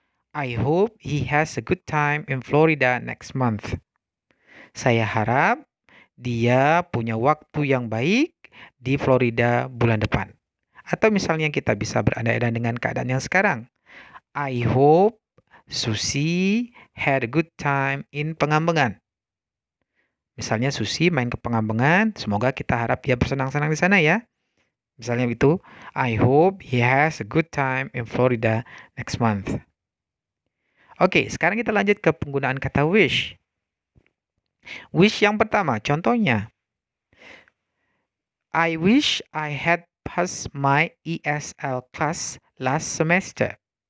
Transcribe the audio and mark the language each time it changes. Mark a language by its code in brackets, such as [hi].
[en] I hope he has a good time in Florida next month. [id] Saya harap dia punya waktu yang baik di Florida bulan depan. Atau misalnya kita bisa berandai-andai dengan keadaan yang sekarang. [en] I hope Susi had a good time in Pengambengan. [id] Misalnya Susi main ke Pengambengan, semoga kita harap dia bersenang-senang di sana ya. Misalnya itu, [en] I hope he has a good time in Florida next month. [id] Oke, sekarang kita lanjut ke penggunaan kata wish. Wish yang pertama, contohnya. [en] I wish I had passed my ESL class last semester.